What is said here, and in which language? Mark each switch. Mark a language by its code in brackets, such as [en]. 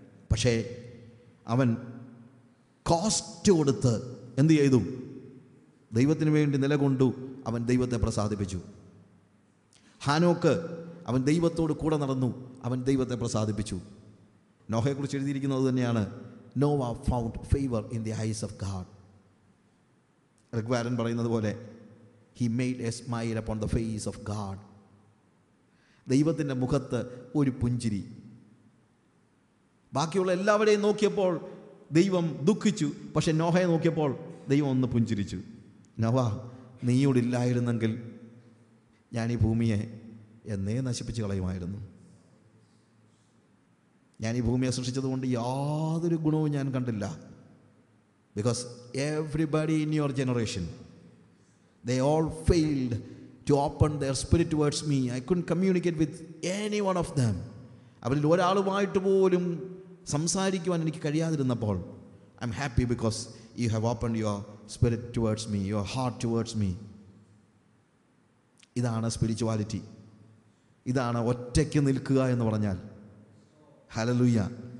[ml] പക്ഷേ അവൻ കോസ്റ്റ് കൊടുത്ത് എന്ത് ചെയ്തു? ദൈവത്തിന് വേണ്ടി നിലകൊണ്ടു. അവൻ ദൈവത്തെ പ്രസാദിപ്പിച്ചു. ഹാനോക്ക് അവൻ ദൈവത്തോട് കൂടെ നടന്നു, അവൻ ദൈവത്തെ പ്രസാദിപ്പിച്ചു. നോഹയെക്കുറിച്ച് എഴുതിയിരിക്കുന്നത് തന്നെയാണ്, [en] Noah found favour in the eyes of God. [ml] ഋഗ്വേദൻ പറയുന്നത് പോലെ, [en] he made a smile upon the face of God. [ml] ദൈവത്തിൻ്റെ മുഖത്ത് ഒരു പുഞ്ചിരി. ബാക്കിയുള്ള എല്ലാവരെയും നോക്കിയപ്പോൾ ദൈവം ദുഃഖിച്ചു. പക്ഷെ നോഹയെ നോക്കിയപ്പോൾ ദൈവം ഒന്ന് പുഞ്ചിരിച്ചു. നോവ, നീയോടില്ലായിരുന്നെങ്കിൽ ഞാൻ ഈ ഭൂമിയെ എന്നേ നശിപ്പിച്ച് കളയുമായിരുന്നു. ഞാൻ ഈ ഭൂമിയെ സൃഷ്ടിച്ചതുകൊണ്ട് യാതൊരു ഗുണവും ഞാൻ കണ്ടില്ല. [en] Because everybody in your generation, they all failed to open their spirit towards me. I couldn't communicate with any one of them. [ml] അവരിൽ ഒരാളുമായിട്ട് പോലും സംസാരിക്കുവാൻ എനിക്ക് കഴിയാതിരുന്നപ്പോൾ, [en] I am happy because you have opened your spirit towards me, your heart towards me. [ml] ഇതാണ് spirituality. ഇതാണ് ഒറ്റയ്ക്ക് നിൽക്കുക എന്ന് പറഞ്ഞാൽ. ഹല്ലേലൂയ.